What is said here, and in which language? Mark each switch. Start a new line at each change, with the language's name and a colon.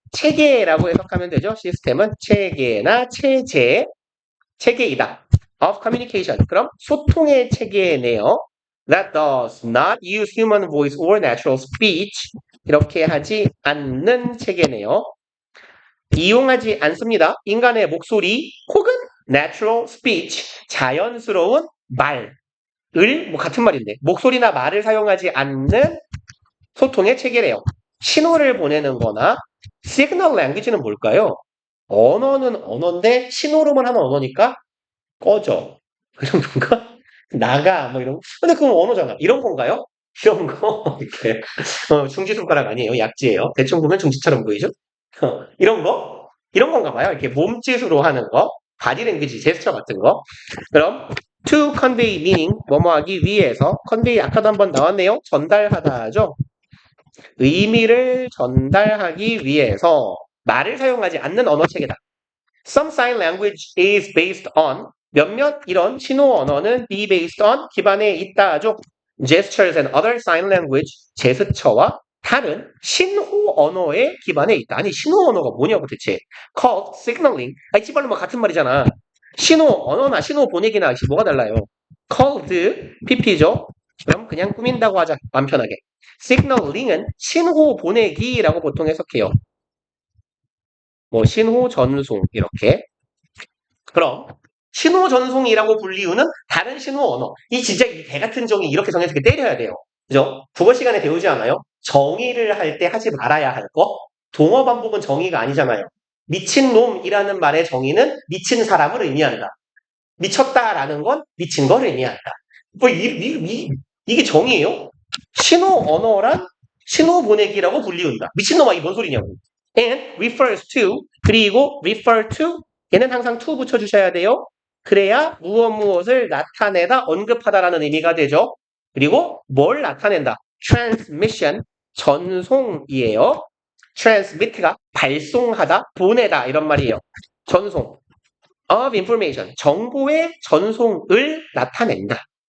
Korean: 체계라고 해석하면 되죠. 시스템은 체계나 체계이다.
English: of communication.
Korean: 그럼 소통의 체계네요.
English: that does not use human voice or natural speech.
Korean: 이렇게 하지 않는 체계네요. 이용하지 않습니다. 인간의 목소리 혹은
English: natural speech.
Korean: 자연스러운 말을 같은 말인데 목소리나 말을 사용하지 않는 소통의 체계래요. 신호를 보내는 거나
English: signal language
Korean: 는 뭘까요? 언어는 언어인데 신호로만 하는 언어니까 꺼져. 그런 건가? 나가 뭐 이런 거. 근데 그건 언어잖아. 이런 건가요? 이런 거 이렇게 중지 손가락 아니에요. 약지예요. 대충 보면 중지처럼 보이죠? 이런 건가 봐요. 이렇게 몸짓으로 하는 거. 바디 랭귀지 제스처 같은 거. 그럼
English: to convey meaning
Korean: 뭐뭐 하기 위해서 convey 아까도 한번 나왔네요. 전달하다죠. 의미를 전달하기 위해서 말을 사용하지 않는 언어 체계다.
English: Some sign language is based on
Korean: 몇몇 이런 신호 언어는
English: be based on
Korean: 기반에 있다죠.
English: Gestures and other sign language
Korean: 제스처와 다른 신호 언어의 기반에 있다. 아니 신호 언어가 뭐냐고 대체.
English: Called signaling.
Korean: 아이 씨발로 뭐 같은 말이잖아. 신호 언어나 신호 보내기나 뭐가 달라요. Called PP죠. 그럼 그냥 꾸민다고 하자. 마음 편하게. signaling은 신호 보내기라고 보통 해석해요. 뭐 신호 전송 이렇게. 그럼 신호 전송이라고 불리우는 다른 신호 언어. 이 진짜 이 개 같은 정의 이렇게 정해서 이렇게 때려야 돼요. 그죠? 국어 시간에 배우지 않아요? 정의를 할 때 하지 말아야 할 거. 동어 반복은 정의가 아니잖아요. 미친놈이라는 말의 정의는 미친 사람을 의미한다. 미쳤다라는 건 미친 걸 의미한다. 뭐 이게 정의예요? 신호 언어란 신호 보내기라고 불리운다. 미친놈아 이게 뭔 소리냐고.
English: and refers to
Korean: 그리고
English: refer to
Korean: 얘는 항상 to 붙여주셔야 돼요. 그래야 무엇을 나타내다 언급하다라는 의미가 되죠. 그리고 뭘 나타낸다. transmission 전송이에요. transmit가 발송하다, 보내다 이런 말이에요. 전송
English: of information
Korean: 정보의 전송을 나타낸다.